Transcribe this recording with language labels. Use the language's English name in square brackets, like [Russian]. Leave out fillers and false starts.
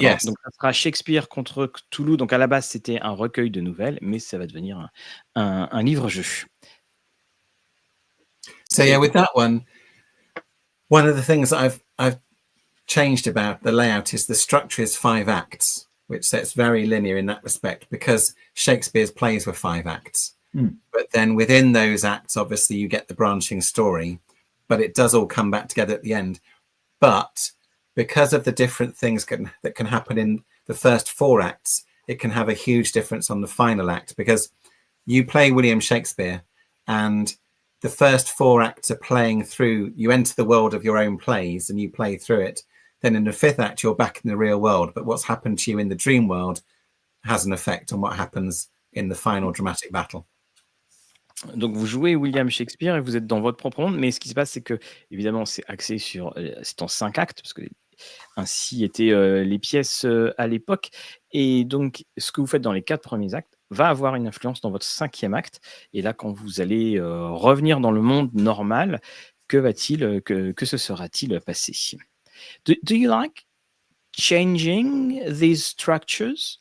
[French] Alors, donc ça sera Shakespeare contre Cthulhu. Donc à la base, c'était un recueil de nouvelles, mais ça va devenir un livre-jeu. [English] So yeah, with that one of the things that I've changed about the layout is the structure is 5 acts, which it's very linear in that respect, because Shakespeare's plays were 5 acts. But then within those acts, obviously you get the branching story, but it does all come back together at the end. But because of the different things that can happen in the first 4 acts, it can have a huge difference on the final act, because you play William Shakespeare and the first 4 acts are playing through, you enter the world of your own plays and you play through it. Then in the 5th act, you're back in the real world, but what's happened to you in the dream world has an effect on what happens in the final dramatic battle. [French] Donc vous jouez William Shakespeare et vous êtes dans votre propre monde, mais ce qui se passe, c'est que évidemment c'est axé sur, c'est en 5 actes parce que ainsi étaient les pièces à l'époque. Et donc ce que vous faites dans les 4 premiers actes va avoir une influence dans votre 5e acte. Et là, quand vous allez revenir dans le monde normal, que se sera-t-il passé? [English] Do you like changing these structures?